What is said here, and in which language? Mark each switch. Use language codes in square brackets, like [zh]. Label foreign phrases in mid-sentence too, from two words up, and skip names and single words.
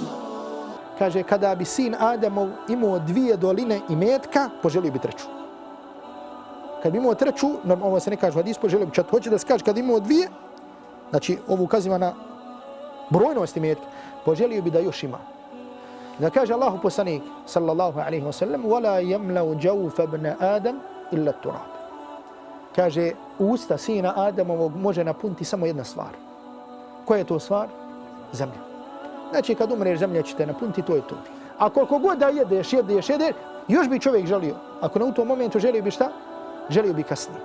[bs] Kaže, kada bi sin Adamov imao 2 doline imetka, poželio bi 3. Kad bi imao 3, ovo se ne kaže u hadisu, poželio bi 4. Hoće da se kaže, kad bi imao 2, znači ovo ukaziva na brojnost imetka, poželio bi da još ima. Da kaže Allahu poslanik, [ar] صلى الله عليه وسلم, وَلَا يَمْلَوْ جَوْفَ بْنَ آدَمْ إِلَّا التُّرَابِ. [bs] Kaže, usta sina Adamovog može napuniti samo jedna stvar. Koja je to stvar? Zemlja. Znači, kad umreš, zemlja će te napuniti, to je to. A koliko god da jedeš, još bi čovjek želio. Ako ne u tom momentu želio bi šta? Želio bi kasnije.